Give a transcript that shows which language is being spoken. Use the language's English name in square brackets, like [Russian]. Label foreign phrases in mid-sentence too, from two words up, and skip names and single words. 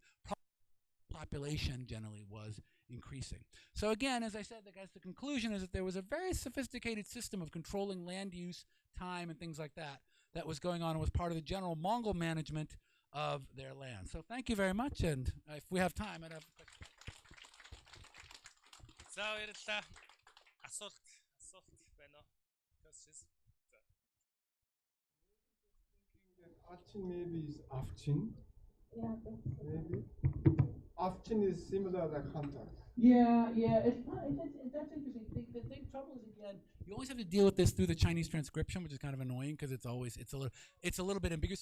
[English] Population generally was increasing. So again, as I said, I guess the conclusion is that there was a very sophisticated system of controlling land use, time, and things like that that was going on and was part of the general Mongol management of their land. So thank you very much, and if we have time, I'd have a question. [Mongolian] За баярлалаа. Асуулт байна уу? [English] Questions? Archin maybe is Afchin. Yeah, Maybe. Afchin is similar like hunter. Yeah, it's not, that's interesting. The big trouble is, again, you always have to deal with this through the Chinese transcription, which is kind of annoying because it's a little bit ambiguous.